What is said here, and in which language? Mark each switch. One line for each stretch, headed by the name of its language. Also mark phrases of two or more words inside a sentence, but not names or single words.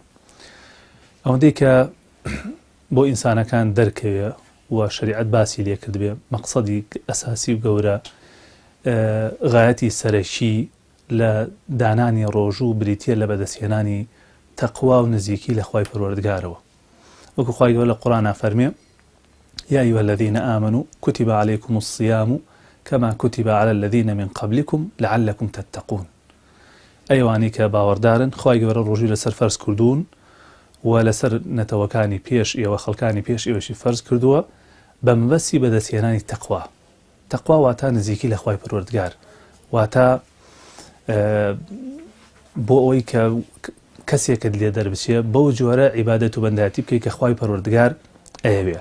Central Kurdish: ئەوەندەی کە بۆ ئینسانەکان دەرکەوێ و شەریعەت باسی لێ کردبێ مەقسەدی ئەساسی و گەورە غایەتی سەرەکی لە دانانی ڕۆژوو بریتیە لە بەدەستهێنانی تەقوا و نزیکی لە خوای پەروەردگارەوە. وەکو خوای گەورە لە قورئانە فەرمێ
Arabic: يا أيها الذين آمنوا كتب عليكم الصيام كما كتب على الذين من قبلكم لعلكم تتقون.
Central Kurdish: ئەیوانی کە باوەڕدارن خوای گەورە ڕۆژووی لەسەر فەرز کردوون و لەسەر نەتەوەکانی پێش ئێوە خەڵکانی پێش ئێوەشی فەرز کردووە بە مەبەستی بەدەستهێنانی تەقوا. تەقوا واتە نزیکی لە خوای پەروەردگار، واتە بۆ ئەوەی کە کەسێکت لێ دەربچێ بەو جۆرە عیبادەت و بەندایەتی بکەی کە خوای پەروەردگار ئەیەوێ.